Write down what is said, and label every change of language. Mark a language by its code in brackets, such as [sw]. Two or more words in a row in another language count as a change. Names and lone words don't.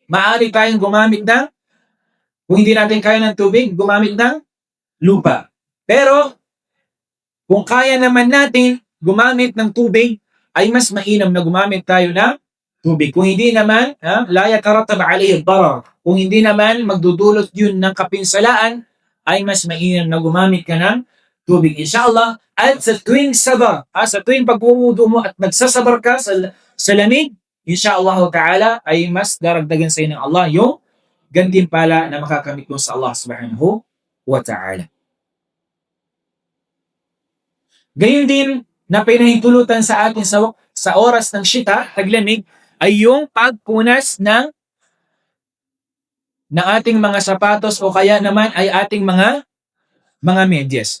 [tl] Maaari tayong gumamit ng, kung hindi natin kaya ng tubig, gumamit ng lupa. Pero kung kaya naman natin gumamit ng tubig, ay mas mainam na gumamit tayo ng tubig. Kung hindi naman, [ar] لا يترتب عليه ضرر. [tl] Kung hindi naman magdudulot yun ng kapinsalaan, ay mas mainam na gumamit ka ng tubig. Inshallah, at sa tuwing sabar, sa tuwing pagwuwudu mo at nagsasabar ka sa lamig, [ar] إن شاء الله تعالى, [tl] ay mas daragdagan sa iyo ng Allah yung gantimpala na makakamit mo sa [ar] الله سبحانه وتعالى. [tl] Gayon din na pinahintulutan sa atin sa oras ng syita, taglamig, ay yung pagpunas ng ating mga sapatos o kaya naman ay ating mga medyas.